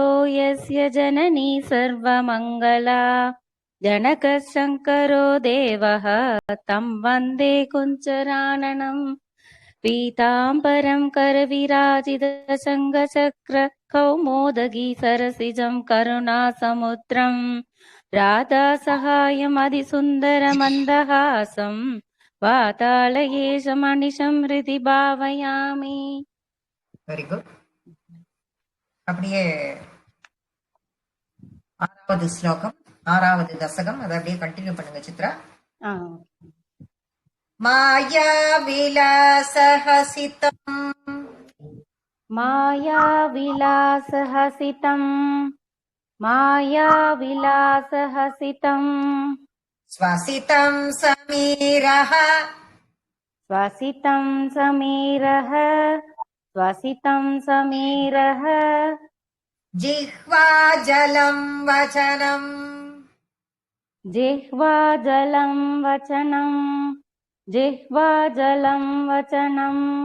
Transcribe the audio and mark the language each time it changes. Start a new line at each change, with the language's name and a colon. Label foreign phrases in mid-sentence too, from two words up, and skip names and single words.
Sanskrit: यस्य जननी सर्वमङ्गला जनकः शङ्करो देवः तं वन्दे कुञ्जराननम् पीताम्बरं करविराजितशङ्खचक्र कौमोदगी सरसिजं करुणासमुद्रम् राधासहायमधिसुन्दरमन्दहासं वातालयेशमनिशं हृदि भावयामि.
English: very good.
Tamil: அப்படியே ஆறாவது ஸ்லோகம், ஆறாவது தசகம், அதை அப்படியே கண்டினியூ பண்ணுங்க சித்ரா.
Sanskrit: माया विलासहसितम् माया विलासहसितम् माया विलासहसितम् स्वसितं समीरः स्वसितं समीरः स्वसितं समीरः जिह्वाजलं वचनं जिह्वाजलं वचनं जिह्वाजलं वचनं